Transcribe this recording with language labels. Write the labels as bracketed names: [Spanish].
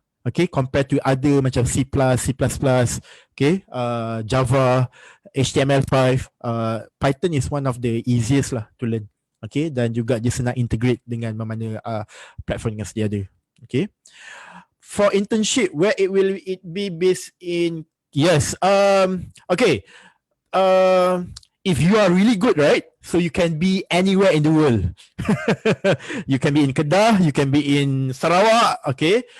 [English] Okay, compared to other [Malay] macam [English] C++, okay, Java, HTML5, Python is one of the easiest lah to learn. [Malay] Okay, dan juga dia senang integrate dengan mana platform yang sedia ada. [English] Okay, for internship, where will it be based in? Yes, okay, if you are really good, right? So you can be anywhere in the world. You can be in Kedah, you can be in Sarawak, okay?